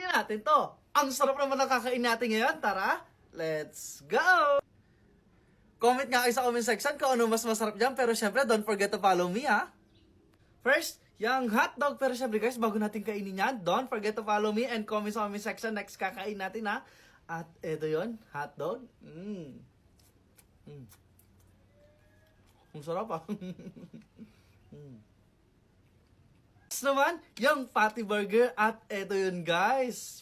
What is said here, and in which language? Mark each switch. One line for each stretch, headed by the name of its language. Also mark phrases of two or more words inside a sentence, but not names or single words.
Filipino: natin to. Ang sarap naman ng kakain natin ngayon. Tara,
English: let's go!
Filipino: Comment nga kayo sa
English: comment section
Filipino: kung ano mas masarap dyan. Pero syempre,
English: don't forget to follow me, ha? First,
Filipino: yung hotdog. Pero syempre guys, bago natin kainin yan,
English: don't forget to follow me and comment sa comment section.
Filipino: Next kakain natin, ha? At eto yun, hotdog. Ang sarap, ha? Next naman, yung
English: patty burger.
Filipino: At eto yun guys.